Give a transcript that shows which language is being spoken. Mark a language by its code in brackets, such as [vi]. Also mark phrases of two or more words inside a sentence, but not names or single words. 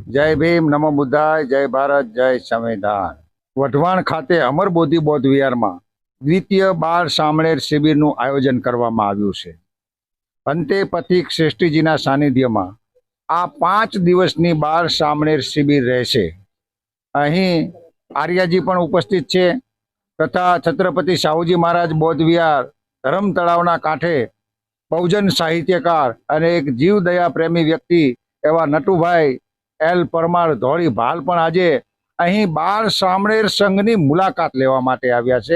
[hi] जय भीम, नमो बुद्धाय, जय भारत, जय संविधान। [gu] वढवाण खाते अमरबोधी बौद्ध विहाરમાં દ્વિતીય બાળ સામણેર શિબિરનું આયોજન કરવામાં આવ્યું છે। અંતે પથિક શ્રેષ્ઠીજીના સાનિધ્યમાં આ 5 દિવસની બાળ સામણેર શિબિર રહેશે। અહીં આર્યાજી પણ ઉપસ્થિત છે તથા છત્રપતિ સાહુજી મહારાજ બૌદ્ધ વિહાર ધરમ તળાવના કાંઠે બહુજન સાહિત્યકાર અને એક જીવદયા પ્રેમી વ્યક્તિ એવા નટુભાઈ એલ પરમાર ધોળી ભાલ પણ આજે અહીં બાળ સામણેર સંઘની મુલાકાત લેવા માટે આવ્યા છે।